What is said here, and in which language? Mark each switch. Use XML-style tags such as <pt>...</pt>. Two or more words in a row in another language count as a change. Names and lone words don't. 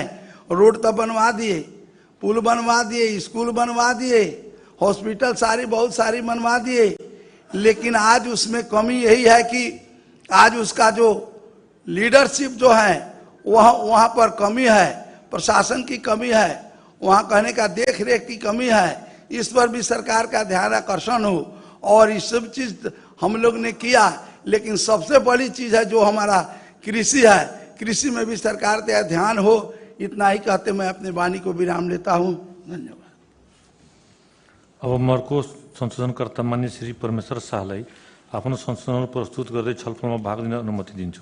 <hi>रोड तो बनवा दिए, पुल बनवा दिए, स्कूल बनवा दिए, हॉस्पिटल बहुत सारी बनवा दिए, लेकिन आज उसमें कमी यही है कि आज उसका जो लीडरशिप जो है वहाँ पर कमी है, प्रशासन की कमी है, वहाँ कहने का देख रेख की कमी है। इस पर भी सरकार का ध्यान आकर्षण हो और ये सब चीज़ हम लोग ने किया। लेकिन सबसे बड़ी चीज़ है जो हमारा कृषि है, कृषि में भी सरकार का ध्यान हो। इतना ही कहते मैं अपने वाणी को विराम लेता हूँ। धन्यवाद।</hi> <ne>अब मर्को संशोधनकर्ता मान्य श्री परमेश्वर शाहलाई आफ्नो संशोधन प्रस्तुत गर्दै छलफलमा भाग लिन अनुमति दिन्छु।</ne>